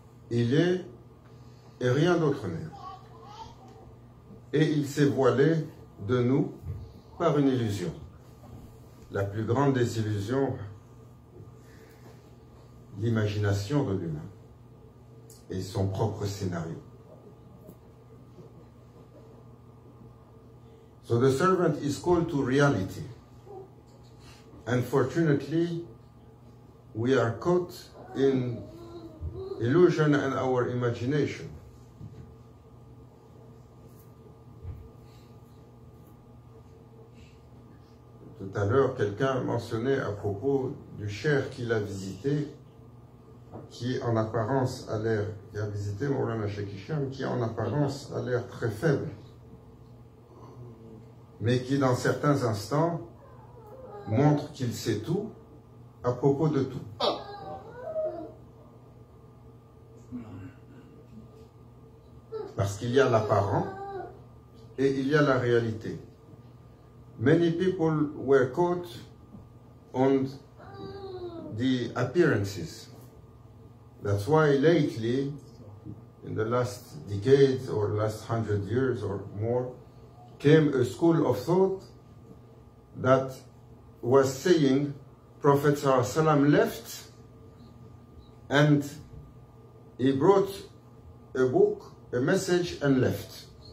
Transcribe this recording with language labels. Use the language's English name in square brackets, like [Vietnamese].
[French] Il est et rien d'autre n'est. Et il s'est voilé de nous par une illusion. La plus grande des illusions, l'imagination de l'humain et son propre scénario. [English] So the servant is called to reality. Unfortunately, we are caught in illusion and our imagination. [French] Tout à l'heure, quelqu'un mentionnait à propos du cheikh qu'il a visité, qui en apparence a l'air, qui a visité Maulana Cheikh Hicham, qui en apparence a l'air très faible, mais qui dans certains instants montre qu'il sait tout à propos de tout. Parce qu'il y a l'apparent et il y a la réalité. [English] Many people were caught on the appearances. That's why lately, in the last decades or last 100 years or more, came a school of thought that was saying Prophet ﷺ left and he brought a book, a message and left.